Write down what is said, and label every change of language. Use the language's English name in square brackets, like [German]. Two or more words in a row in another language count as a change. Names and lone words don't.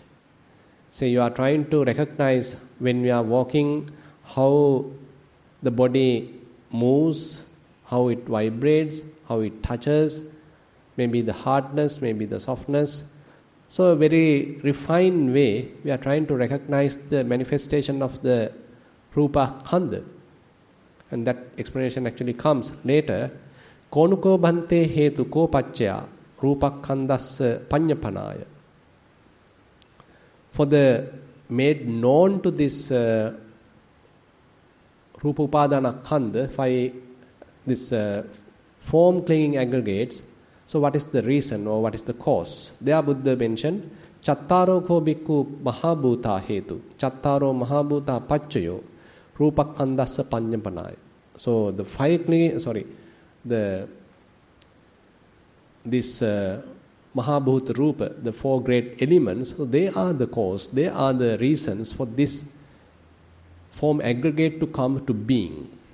[English] So you are trying to recognize when we are walking, how the body moves, how it vibrates, how it touches, maybe the hardness, maybe the softness. So a very refined way, we are trying to recognize the manifestation of the [Pali] Rupa Khanda. [English] And that explanation actually comes later. [Pali] Konuko bhante hetu ko pacchaya Rupa Khandasya Panyapanaya. [English] For the made known to this [Pali] Rupa Upadana Khanda, [English] this form clinging aggregates, so what is the reason or what is the cause? There Buddha mentioned, [Pali] Chattaro ko bhikkhu mahabhuta hetu, Chattaro mahabhuta pacchayo, Rupa Khandasya Panyapanaya. [English] So the this [Pali] Mahabhuta Rupa, [English] the four great elements, so they are the cause, they are the reasons for this form aggregate to come to being.